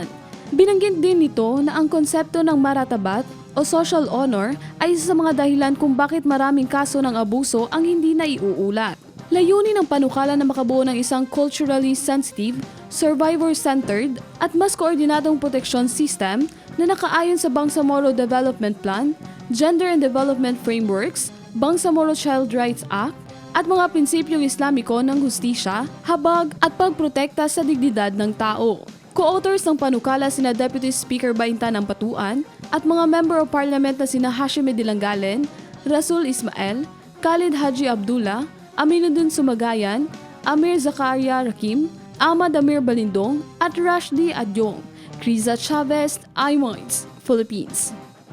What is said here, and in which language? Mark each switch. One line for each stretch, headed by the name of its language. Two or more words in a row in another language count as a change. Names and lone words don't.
Filipino: Binanggit din nito na ang konsepto ng maratabat o
English: social honor
Filipino: ay isa sa mga dahilan kung bakit maraming kaso ng abuso ang hindi naiuulat. Layunin ng panukala na makabuo ng isang
English: culturally sensitive, survivor-centered
Filipino: at mas koordinadong
English: protection system
Filipino: na nakaayon sa Bangsamoro Development Plan, Gender and Development Frameworks, Bangsamoro Child Rights Act, at mga prinsipyong Islamiko ng hustisya, habag at pagprotekta sa dignidad ng tao. Co-authors ng panukala sina
English: Deputy Speaker
Filipino: Baintan Ampatuan at mga
English: Member of Parliament
Filipino: na sina Hashim Dilangalen, Rasul Ismael, Khalid Haji Abdullah, Aminuddin Sumagayan, Amir Zakaria Rakim, Ahmad Amir Balindong at Rashdi Adyong. Criza Chavez, iMinds, Philippines.